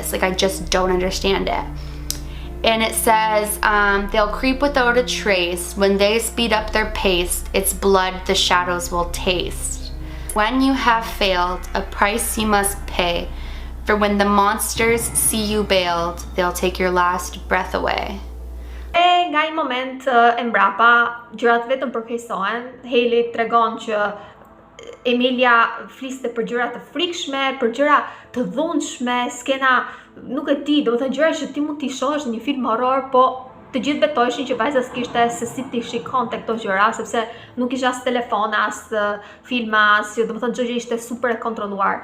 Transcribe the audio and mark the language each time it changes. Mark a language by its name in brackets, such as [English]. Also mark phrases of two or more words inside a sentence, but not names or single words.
[English] Like, I just don't understand it. And it says, they'll creep without a trace. When they speed up their pace, it's blood the shadows will taste. When you have failed, a price you must pay. For when the monsters see you bailed, they'll take your last breath away. [Albanian] E nga një moment e mbrapa, gjërat vetëm përkeqësohen. Hailey tregon që Emilia fliste për gjëra të frikshme, për gjëra të dhunshme, skena, nuk e di, domethënë gjëra që ti mund t'i shohësh në një film horror, po të gjithë betoheshin që vajza s'kishte se si t'i shikonte këto gjëra, sepse nuk ishte as telefon, as filma, as, domethënë çdo gjë ishte super e kontrolluar.